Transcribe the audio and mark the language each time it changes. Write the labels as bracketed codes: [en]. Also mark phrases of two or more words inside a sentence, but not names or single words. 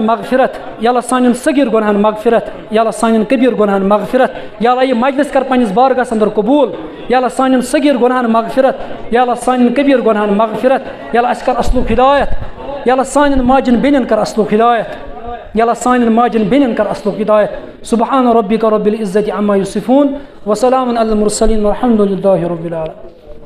[ks] مغفرت یا اللہ سانٮ۪ن صغیٖر گۄنہن مغفرت یا اللہ سانٮ۪ن کبیٖر گۄنہن مغفرت یا اللہ یہِ مجلس کر پننِس بارگاہس انٛدر قبوٗل یا اللہ سانٮ۪ن صغیٖر گۄنہن مغفرت یا اللہ سانٮ۪ن کبیٖر گۄنہن مغفرت یا اللہ اَسہِ کر اصلُک ہدایت یا اللہ سانٮ۪ن ماجٮ۪ن بیٚنٮ۪ن کر اصلُک ہدایت یا اللہ سانٮ۪ن ماجٮ۪ن بیٚنٮ۪ن کر اصلُک ہدایت [ar] سبحان ربک رب العزة عما یصفون وسلام علی المرسلین والحمد للہ رب العالمین.